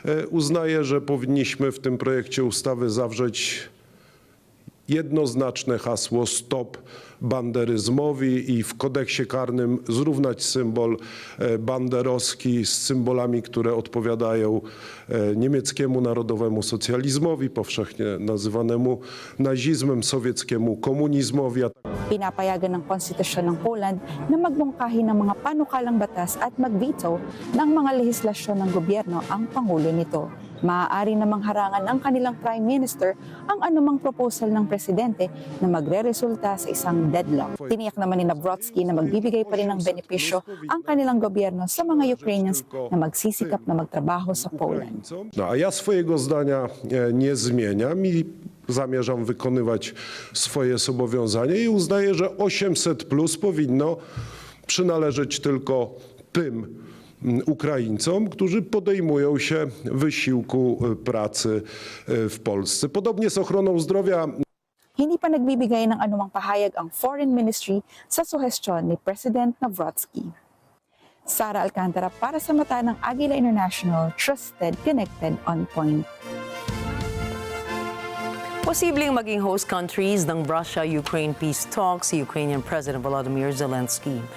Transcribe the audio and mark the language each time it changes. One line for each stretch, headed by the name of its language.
Polish: Uznaję, że powinniśmy w tym projekcie ustawy zawrzeć jednoznaczne hasło stop banderyzmowi i w kodeksie karnym zrównać symbol banderowski z symbolami, które odpowiadają niemieckiemu narodowemu socjalizmowi, powszechnie nazywanemu nazizmem, sowieckiemu komunizmowi.
Filipino: Pinapayagan ng konstitusyon ng Poland na magmungkahi ng mga panukalang batas at mag-veto ng mga lehislasyon ng gobyerno ang pangulo nito. Maaari namang harangan ng kanilang Prime Minister ang anumang proposal ng presidente na magre-resulta sa isang deadlock. Tiniyak naman ni Nawrocki na magbibigay pa rin ng benepisyo ang kanilang gobyerno sa mga Ukrainians na magsisikap na magtrabaho sa Poland.
Polish: No, a ja swojego zdania nie zmieniam i zamierzam wykonywać swoje zobowiązanie i uznaję, że 800+ powinno przynależeć tylko tym Ukraińcom, którzy podejmują się wysiłku pracy w Polsce. Podobnie z ochroną zdrowia.
Filipino: Hindi pa nagbibigay ng anumang pahayag ang Foreign Ministry sa suhestyon ni President Nawrocki. Sara Alcantara para sa mata ng Agila International,
English: trusted, connected, on point.
Filipino: Posibleng maging host countries ng Russia-Ukraine peace talks si Ukrainian President Volodymyr Zelensky.